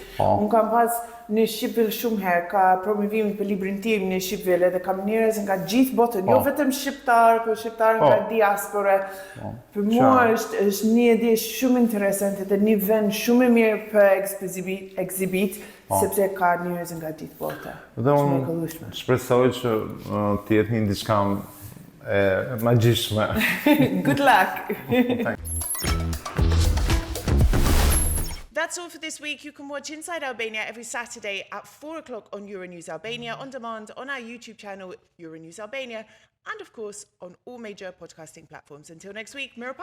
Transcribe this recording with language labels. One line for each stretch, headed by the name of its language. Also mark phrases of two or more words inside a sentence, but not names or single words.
Albanian: Unë kam pas në Shqipëri shumë herë, ka promovimin për librin tim në Shqipëri, edhe kam njerëz nga gjithë botën, jo vetëm shqiptar, por shqiptar nga diaspora. Për mua është një ide shumë interesante dhe një vend shumë e mirë për ekzibit, sepse ka njerëz nga gjithë bota. Dhe unë shpresoj që të jetë një diçka magjishme.
English: Good luck! That's all for this week. You can watch Inside Albania every Saturday at 4 o'clock on Euronews Albania, on demand on our YouTube channel, Euronews Albania. and of course on all major podcasting platforms.